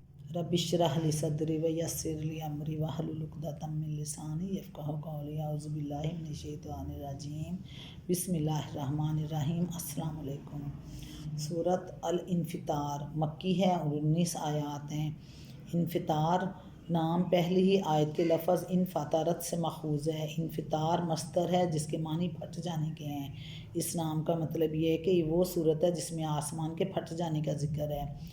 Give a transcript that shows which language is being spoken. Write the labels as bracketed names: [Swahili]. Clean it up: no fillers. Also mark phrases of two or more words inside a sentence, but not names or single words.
[Arabic] رب اشرح لي صدري و يسر لي أمري واحلل عقدة من لساني يفقهوا قولي أعوذ بالله من الشيطان الرجيم بسم الله الرحمن الرحيم. السلام عليكم. [Urdu] سورۃ ال انفطار مکی ہے اور 19 آیات ہیں. انفطار نام پہلی ہی آیت کے لفظ انفطرت سے ماخوذ ہے. انفطار مصدر ہے جس کے معنی پھٹ جانے کے ہیں. اس نام کا مطلب یہ ہے کہ وہ سورت ہے جس میں آسمان کے پھٹ جانے کا ذکر ہے.